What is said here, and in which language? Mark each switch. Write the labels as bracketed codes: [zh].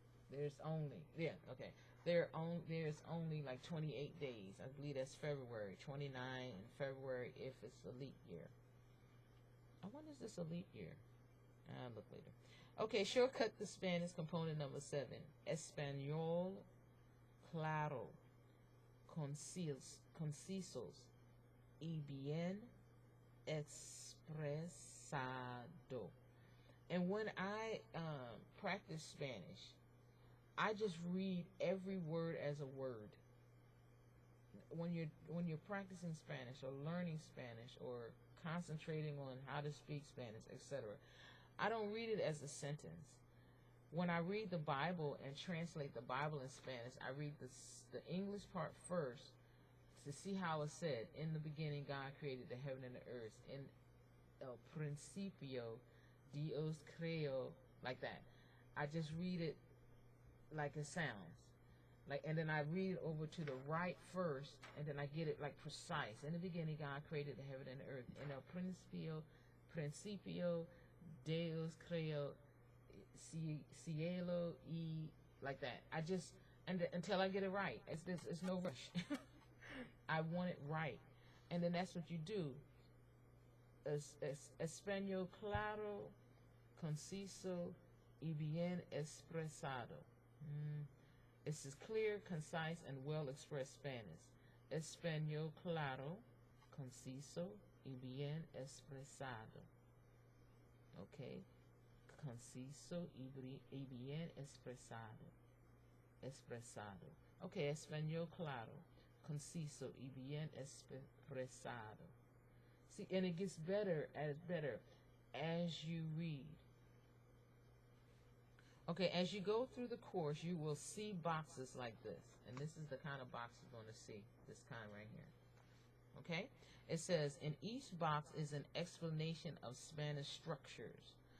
[en] There's only, yeah, okay. There's only like 28 days. I believe that's February, 29 in February if it's a leap year. Oh, when is this a leap year? I'll look later. Okay, shortcut to Spanish component number 7. [es] Español claro, concisos y bien expresado. [en] And when I practice Spanish, I just read every word as a word. When you're practicing Spanish or learning Spanish or concentrating on how to speak Spanish, etc., I don't read it as a sentence. When I read the Bible and translate the Bible in Spanish, I read the English part first to see how it said, in the beginning God created the heaven and the earth. [es] In el principio Dios creó, [en] like that. I just read it like it sounds. And then I read it over to the right first, and then I get it like precise. In the beginning God created the heaven and the earth. [es] In el principio Dios creó cielo y, [en] like that. I just, until I get it right. It's no rush. I want it right. And then that's what you do. [es] Español claro, conciso y bien expresado. [en] This is clear, concise, and well-expressed Spanish. [es] Español claro, conciso y bien expresado. Okay? Conciso y bien expresado. Expresado. Okay, español claro, conciso y bien expresado. [en] See, and it gets better as you read. Okay, as you go through the course, you will see boxes like this. And this is the kind of box you're going to see, this kind right here. Okay? It says, in each box is an explanation of Spanish structures.